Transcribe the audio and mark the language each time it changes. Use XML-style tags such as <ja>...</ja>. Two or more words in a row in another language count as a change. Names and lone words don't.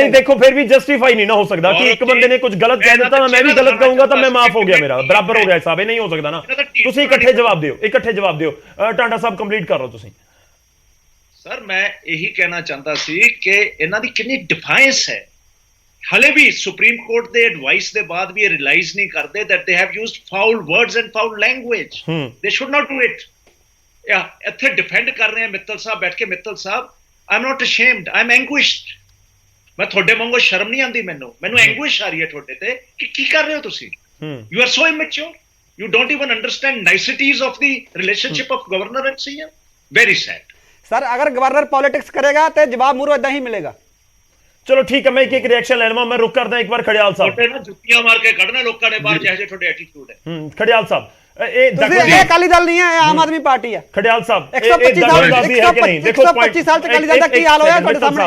<pa>ਨਹੀਂ ਦੇਖੋ, ਫਿਰ ਵੀ ਜਸਟੀਫਾਈ ਨਹੀਂ ਨਾ ਹੋ ਸਕਦਾ ਕਿ ਇੱਕ ਬੰਦੇ ਨੇ ਕੁਝ ਗਲਤ ਕਹਿ ਦਿੱਤਾ, ਮੈਂ ਵੀ ਗਲਤ ਕਹੂੰਗਾ ਤਾਂ ਮੈਂ ਮਾਫ ਹੋ ਗਿਆ, ਮੇਰਾ ਬਰਾਬਰ ਹੋ ਗਿਆ ਹਿਸਾਬ। ਇਹ ਨਹੀਂ ਹੋ ਸਕਦਾ ਨਾ। ਤੁਸੀਂ ਇਕੱਠੇ ਜਵਾਬ ਦਿਓ। ਟਾਂਡਾ ਸਾਹਿਬ ਕੰਪਲੀਟ ਕਰ ਲਓ ਤੁਸੀਂ। ਸਰ ਮੈਂ ਇਹੀ ਕਹਿਣਾ ਚਾਹੁੰਦਾ ਸੀ ਕਿ ਇਹਨਾਂ ਦੀ ਕਿੰਨੀ ਡਿਫਾਈਂਸ ਹੈ। ਹਲੇ ਵੀ ਸੁਪਰੀਮ ਕੋਰਟ ਦੇ ਐਡਵਾਈਸ ਦੇ ਬਾਅਦ ਵੀ ਇਹ ਰਿਅਲਾਈਜ਼ ਨਹੀਂ ਕਰਦੇ</pa> <en>that they have used foul words and foul language. They should not do it.</en> <pa>ਇੱਥੇ ਡਿਫੈਂਡ ਕਰ ਰਹੇ ਆ ਮਿੱਤਲ ਸਾਹਿਬ ਬੈਠ ਕੇ। ਮਿੱਤਲ ਸਾਹਿਬ,</pa> <en>I'm not ashamed, I'm anguished.</en> <pa>ਮੈਂ ਤੁਹਾਡੇ ਵਾਂਗੂ ਸ਼ਰਮ ਨਹੀਂ ਆਉਂਦੀ, ਮੈਨੂੰ ਐਂਗੁਇਸ਼ ਆ ਰਹੀ ਹੈ ਤੁਹਾਡੇ ਤੇ ਕਿ ਕੀ ਕਰ ਰਹੇ ਹੋ ਤੁਸੀਂ।</pa> <en>You are so immature. You don't even understand niceties of the relationship of governor and CM. Very sad.</en> <pa>ਸਰ ਅਗਰ ਗਵਰਨਰ ਪੋਲਿਟਿਕਸ ਕਰੇਗਾ ਤੇ ਜਵਾਬ ਮੂਹਰੋਂ ਇਦਾਂ ਹੀ ਮਿਲੇਗਾ। ਚਲੋ ਠੀਕ ਹੈ, ਮੈਂ ਇੱਕ ਰਿਐਕਸ਼ਨ ਲੈ ਲਵਾਂ। ਮੈਂ ਰੁਕ ਕਰਦਾ ਇੱਕ ਵਾਰ। ਖੜਿਆਲ ਸਾਹਿਬ, ਤੁਹਾਡੇ ਨਾਲ ਜੁੱਤੀਆਂ ਮਾਰ ਕੇ ਕੱਢਣਾ ਲੋਕਾਂ ਨੇ ਬਾਹਰ, ਜਿਹੇ ਤੁਹਾਡੇ ਐਟੀਟਿਊਡ ਹੈ। ਖੜਿਆਲ ਸਾਹਿਬ, ਇਹ ਅਕਾਲੀ ਦਲ ਨਹੀਂ ਹੈ, ਇਹ ਆਮ ਆਦਮੀ ਪਾਰਟੀ ਹੈ। ਖੜਿਆਲ ਸਾਹਿਬ, 125 ਸਾਲ ਚ ਅਕਾਲੀ ਦਲ ਦਾ ਕੀ ਹਾਲ ਹੋਇਆ ਤੁਹਾਡੇ ਸਾਹਮਣੇ।</pa>